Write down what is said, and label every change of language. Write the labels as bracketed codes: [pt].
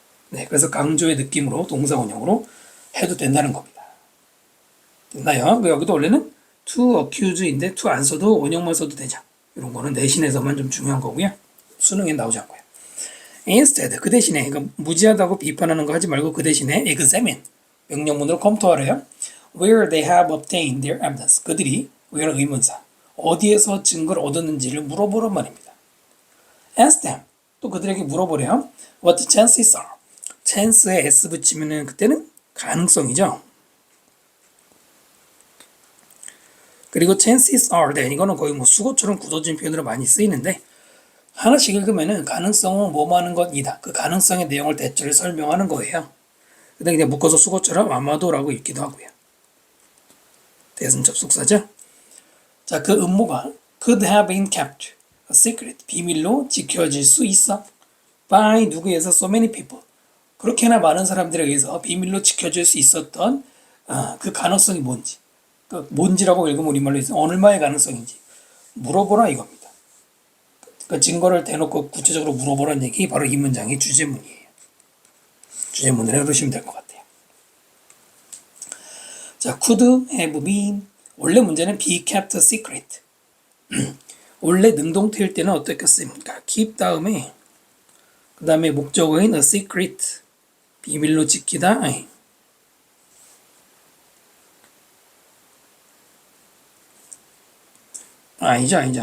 [ko] 네, 그래서 강조의 느낌으로 동사 원형으로 해도 된다는 겁니다. 됐나요? 여기도 원래는 to accuse인데 to 안 써도 원형만 써도 되죠. 이런 거는 내신에서만 좀 중요한 거고요. 수능에 나오지 않고요. Instead, 그 대신에 그러니까 무지하다고 비판하는 거 하지 말고 그 대신에 examine, 명령문으로 검토하래요. [en] Where they have obtained their evidence. [ko] 그들이 where 의문사 어디에서 증거를 얻었는지를 물어보란 말입니다. [en] Ask them, [ko] 또 그들에게 물어보래요. [en] What the chances are. [ko] chance에 s 붙이면은 그때는 가능성이죠. 그리고 [en] chances are that [ko] 이거는 거의 뭐 수고처럼 굳어진 표현으로 많이 쓰이는데 하나씩 읽으면은 가능성은 뭐뭐 하는 것이다. 그 가능성의 내용을 대체로 설명하는 거예요. 그다음에 그냥 묶어서 수고처럼 아마도라고 읽기도 하고요. 대선 접속사죠. 자, 그 음모가 [en] could have been kept a secret, [ko] 비밀로 지켜질 수 있어. [en] by [ko] 누구에서 [en] so many people. [ko] 그렇게나 많은 사람들에 의해서 비밀로 지켜질 수 있었던 그 가능성이 뭔지. 그 뭔지라고 읽으면 우리말로 해서 얼마의 가능성인지 물어보라 이겁니다. 그 증거를 대놓고 구체적으로 물어보라는 얘기 바로 이 문장의 주제문이에요. 주제문을 해두시면 될 것 같아요. 자, [en] could have been [ko] 원래 문제는 [en] be kept a secret. [ko] 원래 능동태일 때는 어떻겠습니까? keep 다음에 그 다음에 목적어인 a secret 비밀로 지키다. 아니죠.